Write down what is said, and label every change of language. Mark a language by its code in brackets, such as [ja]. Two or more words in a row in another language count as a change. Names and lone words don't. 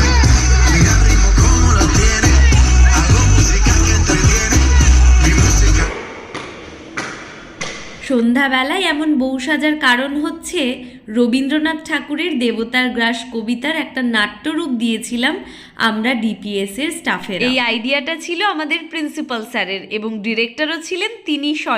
[es] Mira el ritmo como lo tiene. Hago música que entretiene. Mi música. [bn] সন্ধ্যাবেলায় এমন বউ সাজার কারণ হচ্ছে রবীন্দ্রনাথ ঠাকুরের দেবতার গ্রাস কবিতার একটা নাট্যরূপ দিয়েছিলাম আমরা ডিপিএস এর স্টাফের। এই আইডিয়াটা ছিল আমাদের প্রিন্সিপাল স্যারের এবং ডিরেক্টরও ছিলেন তিনি স্বয়ং।